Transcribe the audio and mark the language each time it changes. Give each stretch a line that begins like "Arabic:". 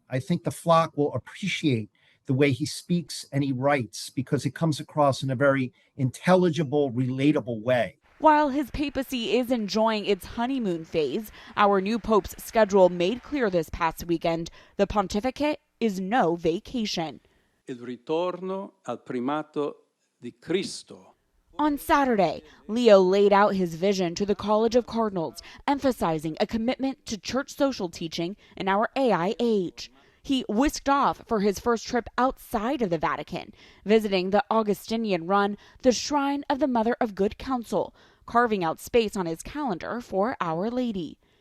English: I think the flock will appreciate the way he speaks and he writes because it comes across in a very intelligible, relatable way. While his papacy is enjoying its honeymoon phase, our new pope's schedule made clear this past weekend the pontificate is no vacation.
Italian: Il ritorno al primato di Cristo.
English: On Saturday, Leo laid out his vision to the College of Cardinals, emphasizing a commitment to church social teaching in our AI age. He whisked off for his first trip outside of the Vatican, visiting the Augustinian-run the Shrine of the Mother of Good Counsel, carving out space on his calendar for Our Lady.